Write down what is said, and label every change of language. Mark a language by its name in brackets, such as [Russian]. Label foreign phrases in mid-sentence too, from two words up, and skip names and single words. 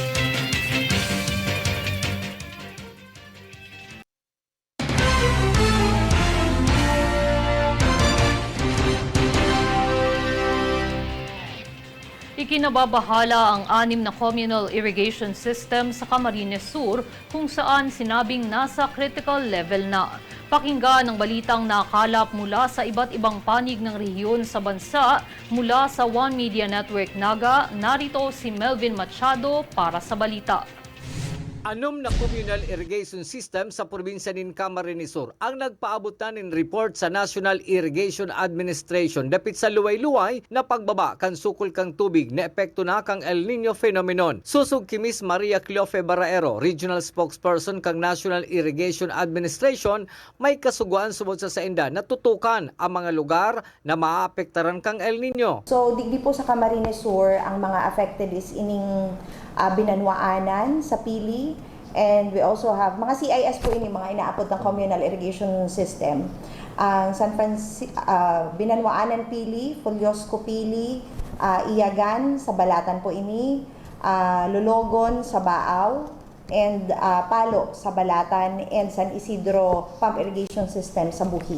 [Filipino] Ikinababahala ang 6 na [English] communal irrigation system [Filipino] sa Camarines Sur kung saan sinabing nasa [English] critical level [Filipino] na. Pakinggan ang balitang nakalap mula sa iba't ibang panig ng rehiyon sa bansa mula sa One Media Network Naga. Narito si Melvin Machado para sa balita. 6 na [English] communal irrigation system [Filipino] sa probinsya ng Camarines Sur ang nagpaabot ng report sa National Irrigation Administration [Bikol] dapit sa luway-luway na pagbaba kan sukol kang tubig na epekto na kang El Nino phenomenon. Susog ki Miss Maria Cleofe Barraero, [English] Regional Spokesperson [Bikol] kang National Irrigation Administration, may kasuguan subod sa sainda na tutukan ang mga lugar na maapektaran kang El Nino. So digdi po sa Camarines Sur, ang mga [English] affected is [Bikol] ining Binanwaanan sa Pili, [English] and we also have [Bikol] mga CIS po ini mga inaapod ng [English] communal irrigation system. [Bikol] Ang Binanwaanan Pili, Fulyosco Pili, Iyagan sa Balatan po ini, Lologon sa Baaw, and Palo sa Balatan, and San Isidro Pump Irrigation System sa Buhi.